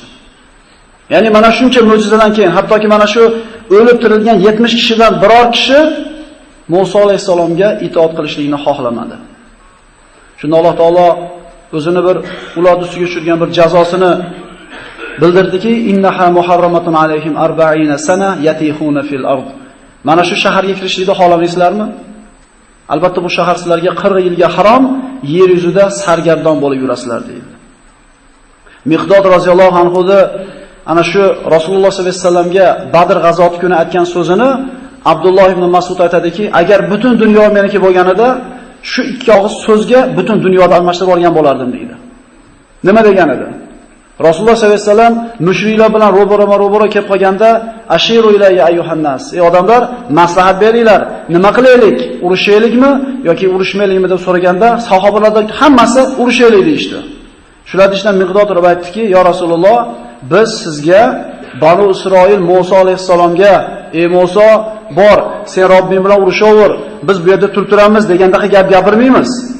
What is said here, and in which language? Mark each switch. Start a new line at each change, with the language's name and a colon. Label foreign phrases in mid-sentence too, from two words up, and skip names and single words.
Uzbek: Ya'ni mana shuncha mo'jizadan keyin, hattoki mana shu o'lib tirilgan 70 kishidan biror kishi Musa alayhisalomga itoat qilishlikni xohlamadi. Shunda Alloh taolo o'zini bir ularni ustiga tushirgan bir jazosini bildirdiki,
Arabic: إنها محرمة عليهم 40 سنة يتيهون في الأرض.
Uzbek: Mana shu shaharga kirishlikni xohlamaysizlarmi? Albatta bu shahar sizlarga 40 yilga harom, yer yuzida sargardon bo'lib yurasizlar deydi. Miqdod roziyallohu anhuda ana shu Rasululloh sollallohu alayhi vasallamga Badr g'azoti kuni aytgan so'zini Abdulloh ibn Mas'ud aytadiki, agar butun dunyo meniki bo'lganida, shu ikki og'iz so'zga butun dunyoda almashtirib olgan bo'lardim deydi. Nima degan edi? Rasululloh sollallohu alayhi vasallam mushriklar bilan ro'baro kelib qolganda,
Arabic: أشيروا علي أيها الناس.
Uzbek: Ey odamlar, maslahat beringlar. Nima qilaylik? Urushaylikmi yoki urushmaylikmi deb so'raganda, sahobalardan hammasi urushaylik deydi. Shular ishdan Miqdod rib aytdiki, "Ya Rasululloh, biz sizga Banu Isroil Musa alayhisalomga, ey Musa, bor, sen Robbing bilan urushaver, biz bu yerda turtiramiz degandaqa gap gapirmaymiz.